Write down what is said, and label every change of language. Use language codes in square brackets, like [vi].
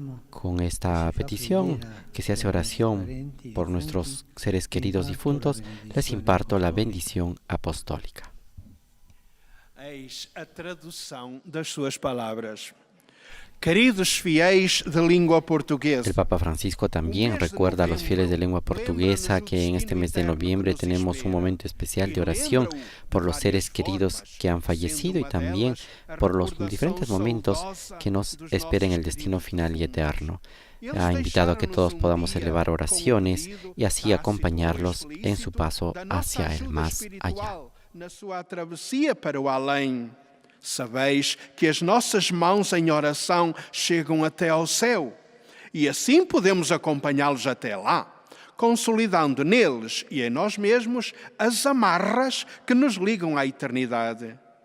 [es] Con esta petición, que se hace oración por nuestros seres queridos difuntos, les imparto la bendición apostólica. [pt] Eis a tradução das suas palavras. Queridos fiéis de língua portuguesa. [es] El Papa Francisco también recuerda a los fieles de lengua portuguesa que en este mes de noviembre tenemos un momento especial de oración por los seres queridos que han fallecido y también por los diferentes momentos que nos esperen el destino final y eterno. Ha invitado a que todos podamos elevar oraciones y así acompañarlos en su paso hacia el más allá. [pt] Na sua travessia para o além. Sabeis que as nossas mãos em oração chegam até ao céu e assim podemos acompanhá-los até lá, consolidando neles e em nós mesmos as amarras que nos ligam à eternidade.